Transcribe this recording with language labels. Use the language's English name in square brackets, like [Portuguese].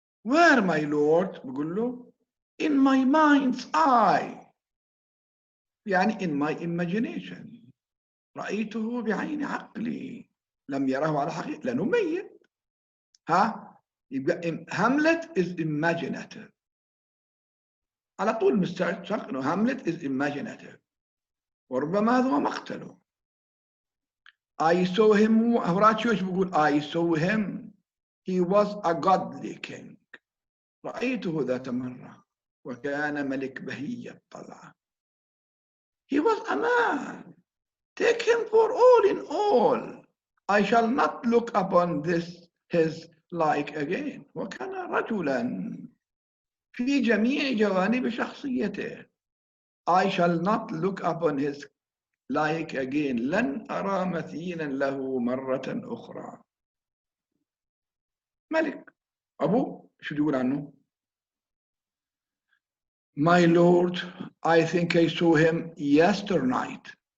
[English] Where my lord [Arabic] بقول له [English] in my mind's eye [Arabic] يعني [English] in my imagination [Arabic] رأيته بعين عقلي لم يره على حقيقة لأنه ميت. [English] يبقى Hamlet is imaginative. [Arabic] على طول مستشق انه [English] Hamlet is imaginative. [Arabic] وربما هذا هو مقتله. [English] I saw him Horatio [Arabic] ايش بيقول [English] I saw him he was a godly king. [Arabic] رأيته ذات مرة وكان ملك بهي الطلعة. [English] He was a man take him for all in all. I shall not look upon this his like again. [Arabic] وكان رجلا في جميع جوانب شخصيته. [English] I shall not look upon his like again. [Arabic] لن أرى مثيلا له مرة أخرى. ملك أبوه شو يقول عنه؟ [English] My lord, I think I saw him yesternight.